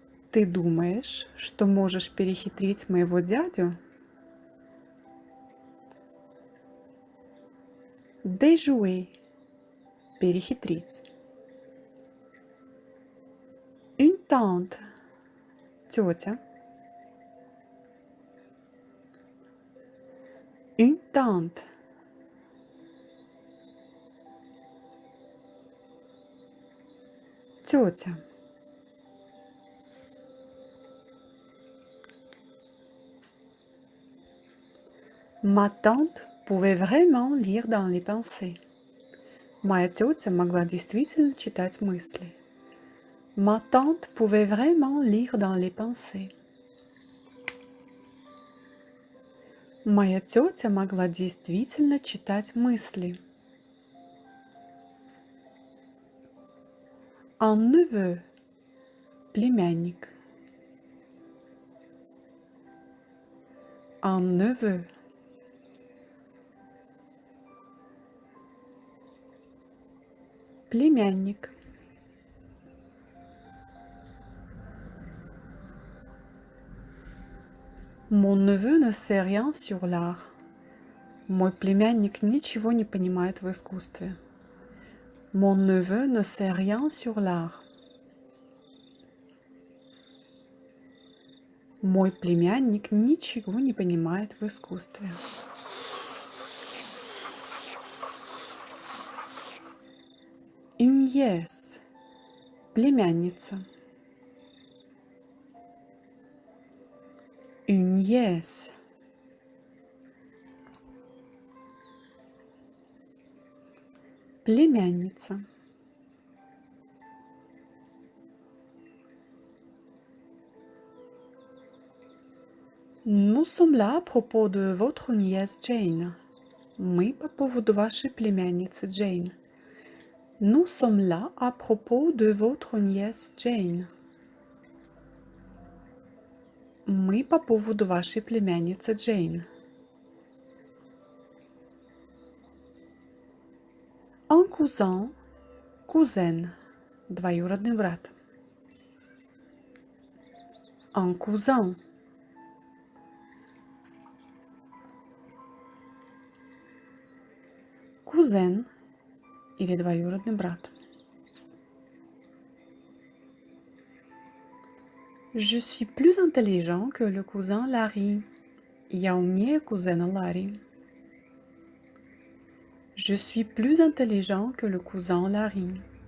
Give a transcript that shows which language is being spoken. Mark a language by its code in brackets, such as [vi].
[ru] Ты думаешь, что можешь перехитрить моего дядю? [fr] Déjouer – [ru] перехитрить. [fr] Une tante – [ru] тетя. [fr] Une tante. [ru] Тетя. [fr] Ma tante pouvait vraiment lire dans les pensées. [ru] Моя тетя могла действительно читать мысли. [fr] Ma tante pouvait vraiment lire dans les pensées. [ru] Моя тетя могла действительно читать мысли. [fr] Un neveu – [ru] племянник. [fr] Un neveu. [ru] Племянник. [fr] Mon neveu ne sait rien sur l'art. [ru] Мой племянник ничего не понимает в искусстве. [fr] Mon neveu ne sait rien sur l'art. [ru] Мой племянник ничего не понимает в искусстве. [fr] Une nièce – [ru] племянница. [fr] Une nièce. [ru] Племянница. [fr] Nous sommes là à propos de votre nièce Jane. [ru] Мы по поводу вашей племянницы Джейн. [fr] Nous sommes là à propos de votre nièce Jane. [ru] Мы по поводу вашей племянницы Джейн. [fr] Un cousin [ru] – кузен, двоюродный брат. [fr] Un cousin. [ru] Кузен или двоюродный брат. [fr] Je suis plus intelligent que le cousin Larry. [ru] Я умнее кузена Ларри. [fr] Je suis plus intelligent que le cousin Larry.